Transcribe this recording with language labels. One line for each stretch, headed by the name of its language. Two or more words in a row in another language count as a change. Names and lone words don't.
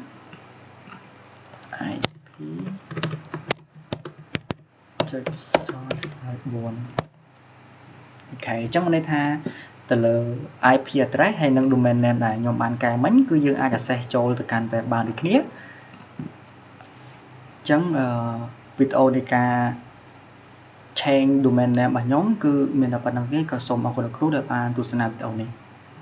Khmer: IP ចុច0.4 អូខេអញ្ចឹងមានន័យថាទៅលើ
English: IP address
Khmer: ហើយនិង
English: domain name
Khmer: ដែលខ្ញុំបានកែមិញគឺយើងអាច access ចូលទៅកាន់ web បានដូចគ្នាអញ្ចឹងវីដេអូនៃការ
English: change domain name
Khmer: របស់ខ្ញុំគឺមានតែប៉ុណ្្នឹងទេក៏សូមអរគុណលោកគ្រូដែលបានទស្សនាវីដេអូនេះ